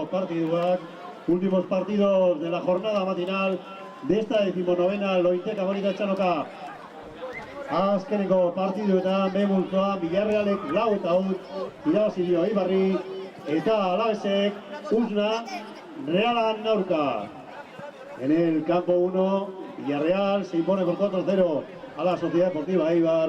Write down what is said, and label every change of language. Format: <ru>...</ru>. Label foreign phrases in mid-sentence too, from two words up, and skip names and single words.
<eu>partiduak,</eu> <es>últimos partidos de la jornada matinal de esta 19ª Lointeka Bonita Txanoka.</es> <eu>Azkenengo partiduetan B multzoa Villarrealek 4-1 irabazi dio Eibarri eta Alavesek Usna Realan aurka.</eu> <es>En el campo 1, Villarreal se impone por 4-0 a la Sociedad Deportiva Eibar.</es>